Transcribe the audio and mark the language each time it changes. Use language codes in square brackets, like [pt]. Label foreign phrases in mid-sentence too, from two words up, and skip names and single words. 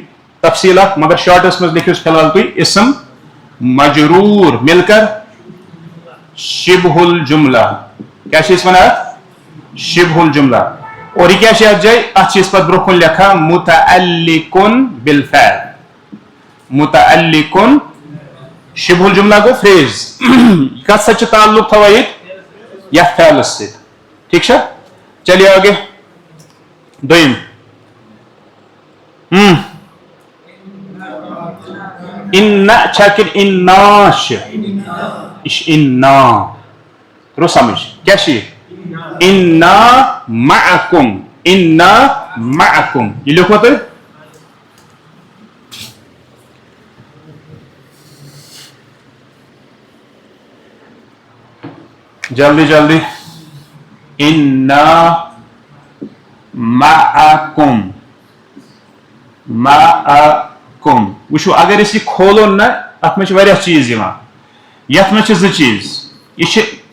[ks] تفصیٖلات مگر شارٹس منٛز لیکھِوس فِلحال تُہۍ [ar] اسم مجروٗر [ur] مِل کر [ar] شبہ الجملہ [ks] کیٛاہ چھِ أسۍ وَنان اتھ [ar] شبہ الجملہ [ks] اور یہِ کیٛاہ چھِ اتھ جایہِ اتھ چھِ أسۍ پتہٕ برونٛہہ کُن لیکھان [ar] متعلقٌ بالفعل متعلقٌ شبہ الجملہ [ks] گوٚو فریز کتھ سۭتۍ چھُ تعلق تھاوان ییٚتہِ یتھ فعلس سۭتۍ ٹھیٖک چھا [ur] چلیے آگے [ks] دوٚیِم اِنّا چھا کِنہٕ اِنّا چھِ یہِ چھِ اِنّا ترٛوو سمجھ کیٛاہ چھِ یہِ [ar] اِنّا مَعَکُم اِنّا مَعَکُم [ks] یہِ لیوٚکھوا تُہۍ جلدی جلدی [ar] اِنّا مَعَکُم [ks] مَعَکُم وٕچھو اگر أسۍ یہِ کھولون نہ اتھ منٛز چھِ واریاہ چیٖز یِوان یتھ منٛز چھِ زٕ چیٖز یہِ چھِ